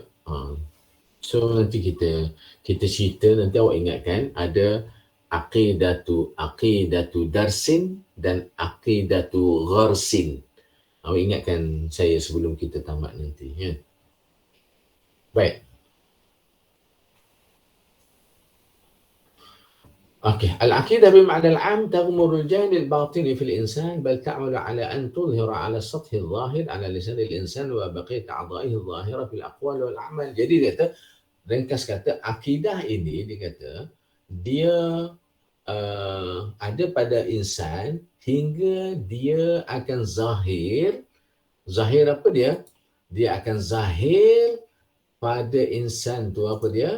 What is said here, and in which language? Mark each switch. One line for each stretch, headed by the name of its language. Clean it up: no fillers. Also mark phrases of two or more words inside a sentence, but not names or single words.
Malay: So nanti kita cerita, nanti awak ingatkan ada
Arabic: عقيدة درس
Malay: dan
Arabic: عقيدة غرس.
Malay: Awak ingatkan saya sebelum kita tamat nanti, ya. Baik. Okey,
Arabic: العقيدة بالمعنى العام تغمر الجانب الباطني في الإنسان بل تعمل على أن تظهر على السطح الظاهر على لسان الإنسان وبقية أعضائه الظاهرة في الأقوال والأعمال.
Malay: Jadi dia kata, ringkas kata, akidah ini dia kata dia ada pada insan hingga dia akan zahir. Zahir apa dia? Dia akan zahir pada insan tu apa dia?